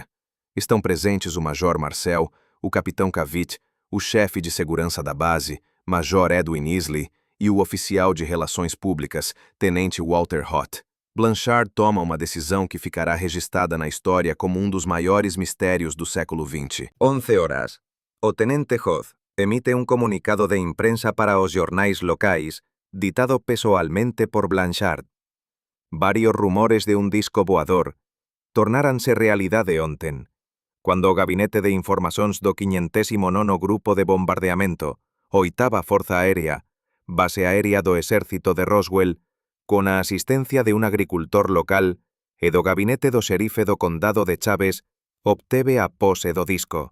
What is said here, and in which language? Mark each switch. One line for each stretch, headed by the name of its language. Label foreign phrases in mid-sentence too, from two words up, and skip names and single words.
Portuguese: Estão presentes o Major Marcel, o capitão Cavitt, o chefe de segurança da base, Major Edwin Isley, e o oficial de relações públicas, tenente Walter Hott. Blanchard toma uma decisão que ficará registrada na história como um dos maiores mistérios do século XX. 11 horas. O tenente Hott emite un comunicado de imprensa para os jornais locais, ditado pessoalmente por Blanchard.
Galician: Varios rumores de un disco voador tornáranse realidade ontem, cuando o Gabinete de Informacións do 509º Grupo de Bombardeamento, oitava Forza Aérea, base aérea do Exército de Roswell, con a asistencia de un agricultor local e do gabinete do xerife do condado de Chaves, obteve a pose do disco.